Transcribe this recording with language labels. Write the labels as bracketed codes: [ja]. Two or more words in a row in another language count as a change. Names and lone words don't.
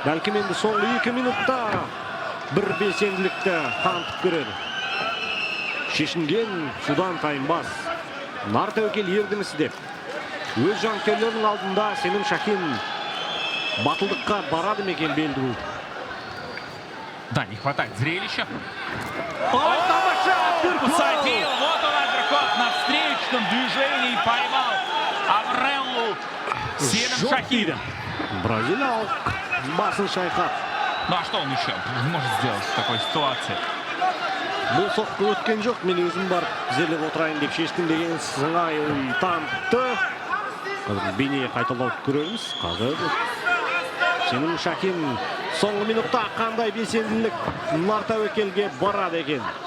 [kk] Бәлкім енді соңғы 2 минутта бір белсенділікті танытып көреді. Шешінген судан тайынбас. Нар тәуекел ердімісі деп. Өз жанкерлерінің алдында Сенім Шахин батылдыққа барады мекен белді бұл. [ru] Да, не хватает зрелища. Посадил. Вот он апперкот на встречном движении. Поймал Авреллу Сенім Шахин. [kk] Бразилиялық басын шайқап. [ru] Ну а что он еще может сделать в такой ситуации? [kk] Бұл соққы өткен жоқ, мен өзім барып зерлеп отырайын деп шештім деген сыңай танытты. Қазір бейне қайталап көреміз. Қазір Сенім Шахин соңғы минутта қандай белсенділік нар тәуекелге барады екен.